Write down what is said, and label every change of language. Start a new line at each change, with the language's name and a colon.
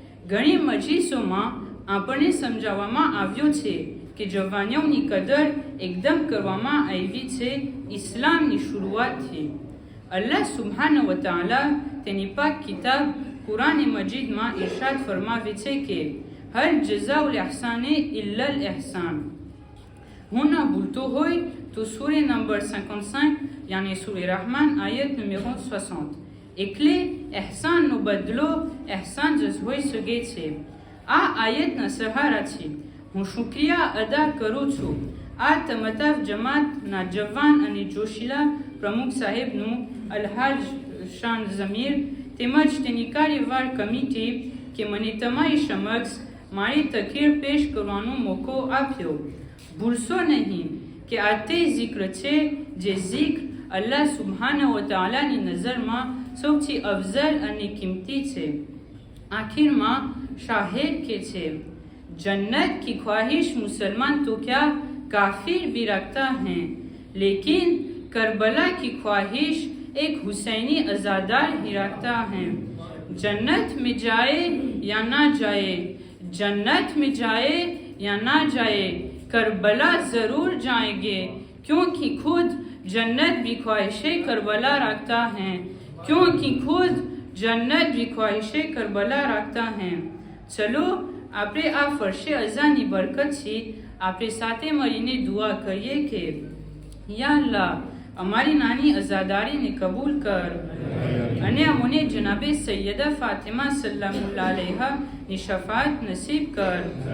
Gujarati: ઘણી મજલિસોમાં આપણને સમજાવવામાં આવ્યું છે કે જવાનિયાઓની કદર એકદમ કરવામાં આવી છે ઇસ્લામની શરૂઆતથી. અલ્લાહ સુબ્હાનહુ વ તઆલા તેની પાક કિતાબ કુરાન મજીદમાં ઇરશાદ ફરમાવે છે કે
Arabic: हर जज़ाउल एहसाने इल्लल एहसान.
Hindi: होना भूलते हुए तो सूरह नंबर 55 यानी सूरह रहमान आयत numéro 60.
Gujarati: એકલે એહસાનનો બદલો એહસાન જ હોઈ શકે છે. આ આયતના સહારાથી હું શુક્રિયા અદા કરું છું આ તમતાફ જમાતના જવાન અને જોશીલા પ્રમુખ સાહેબનું અલહાજ શાન ઝમીર તેમજ તેની કાર્યવાર કમિટી કે મને તમારી સમક્ષ મારી તકરીર પેશ કરવાનો મોકો આપ્યો. ભૂલશો નહીં કે આ તે ઝિક્ર છે જે ઝિક્ર અલ્લાહ સુબ્હાનહુ વ તઆલાની નજરમાં સૌથી અફઝલ અને કિંમતી છે. આખિરમાં શાહિદ કે છે
Hindi: जन्नत की ख्वाहिश मुसलमान तो क्या काफिर भी रखता है, लेकिन करबला की ख्वाहिश एक हुसैनी अजादार ही रखता है. जन्नत में जाए या ना जाए, जन्नत में जाए या ना जाए, करबला जरूर जाएंगे, क्योंकि खुद जन्नत भी ख्वाहिशें करबला रखता है, क्योंकि खुद जन्नत भी ख्वाहिशें करबला रखता है.
Gujarati: चलो આપણે આ ફરશે અઝાની બરકતથી આપણે સાથે મળીને દુઆ કરીએ કે યા અલ્લાહ અમારી નાની અઝાદારીને કબૂલ કર અને અમને જનાબે સૈયદા ફાતિમા સલ્લામુલ્લાહ અલૈહાની શફાત નસીબ કર.